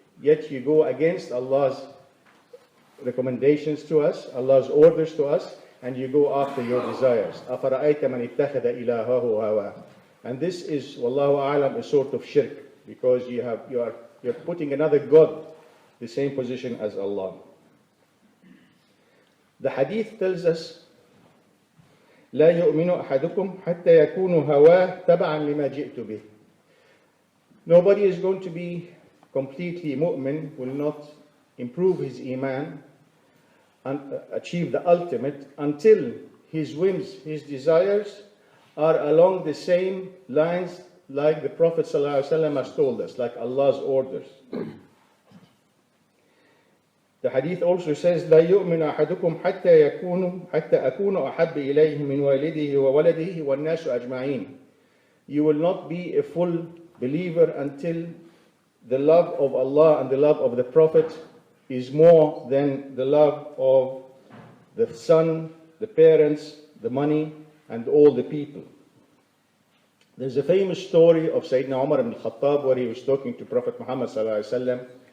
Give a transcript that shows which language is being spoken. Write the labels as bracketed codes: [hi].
[en] Yet you go against Allah's recommendations to us, Allah's orders to us, and you go after your desires. [ar] أَفَرَأَيْتَ مَنِ اتَّخَذَ إِلَهَهُ هَوَاهُ. [en] And this is, wallahu a'lam, a sort of shirk, because you're putting another God the same position as Allah. The hadith tells us, [ar] لا يؤمن أحدكم حتى يكون هواه تبعا لما جئت به. [en] Nobody is going to be completely mu'min, will not improve his iman and achieve the ultimate until his whims, his desires are along the same lines like the Prophet ﷺ has told us, like Allah's orders. The hadith also says, [ar] لا يؤمن أحدكم حتى أكون أحب إليه من والده وولده والناس أجمعين. [en] You will not be a full believer until the love of Allah and the love of the Prophet is more than the love of the son, the parents, the money, and all the people. There's a famous story of Sayyidina Umar ibn Khattab where he was talking to Prophet Muhammad sallallahu alaihi wasallam.